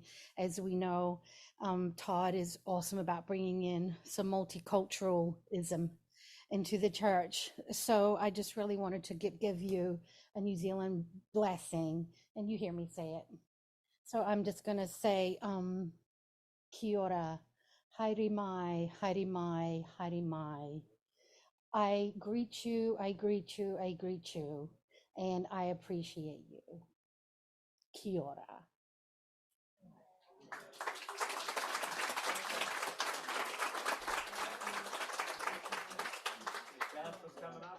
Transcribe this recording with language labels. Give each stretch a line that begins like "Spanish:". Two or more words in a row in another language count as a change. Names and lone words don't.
English: As we know, Todd is awesome about bringing in some multiculturalism into the church. So I just really wanted to give you a New Zealand blessing, and you hear me say it. So I'm just going to say,
Māori: kia ora, haere mai, haere mai, haere mai.
English: I greet you, I greet you, I greet you, and I appreciate you.
Māori: Kia ora.
English: Jasper's coming up.